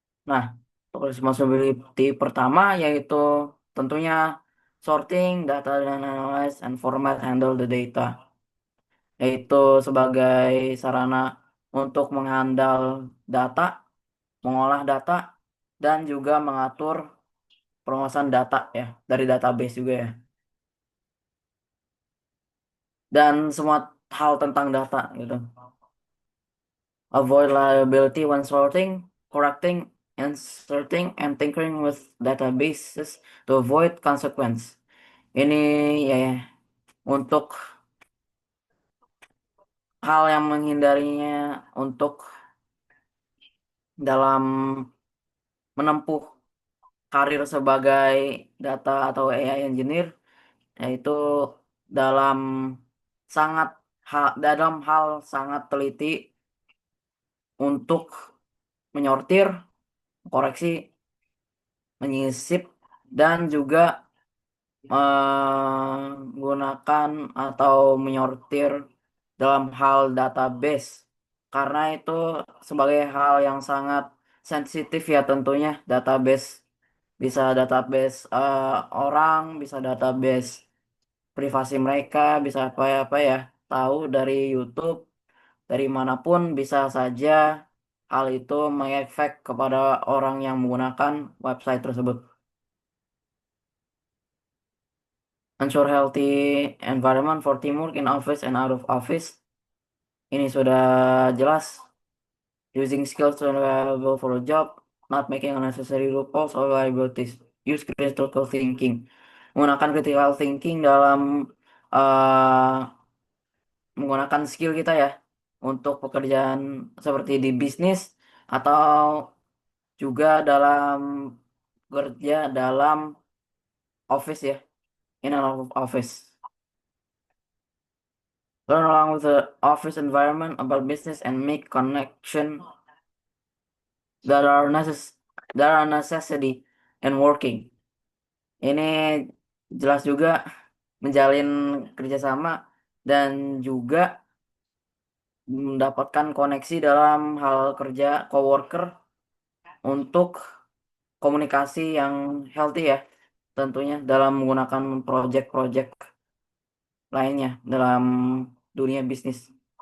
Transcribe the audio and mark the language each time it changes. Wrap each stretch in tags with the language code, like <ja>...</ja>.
<id>Nah, untuk responsibility pertama yaitu tentunya sorting data dan</id> <en>analyze and format handle the data,</en> <id>yaitu sebagai sarana untuk menghandle data, mengolah data, dan juga mengatur perluasan data ya dari database juga ya, dan semua hal tentang data gitu.</id> <en>Avoid liability when sorting, correcting, inserting, and tinkering with databases to avoid consequence.</en> <id>Ini ya, ya, untuk hal yang menghindarinya untuk dalam menempuh karir sebagai data atau AI engineer, yaitu dalam dalam hal sangat teliti untuk menyortir, koreksi, menyisip, dan juga menggunakan atau menyortir dalam hal database, karena itu sebagai hal yang sangat sensitif ya tentunya. Database bisa database orang, bisa database privasi mereka, bisa apa ya, tahu dari YouTube, dari manapun bisa saja hal itu mengefek kepada orang yang menggunakan website tersebut.</id> <en>Ensure healthy environment for teamwork in office and out of office.</en> <id>Ini sudah jelas.</id> <en>Using skills to available for a job, not making unnecessary loopholes or liabilities. Use critical thinking.</en> <id>Menggunakan critical thinking dalam uh, menggunakan skill kita ya untuk pekerjaan seperti di bisnis atau juga dalam kerja dalam office ya,</id> <en>in and out of office. Learn along with the office environment about business and make connection that are necessity and working.</en> <id>Ini jelas juga menjalin kerjasama dan juga mendapatkan koneksi dalam hal kerja coworker untuk komunikasi yang healthy ya, tentunya dalam menggunakan project-project lainnya dalam dunia bisnis.</id>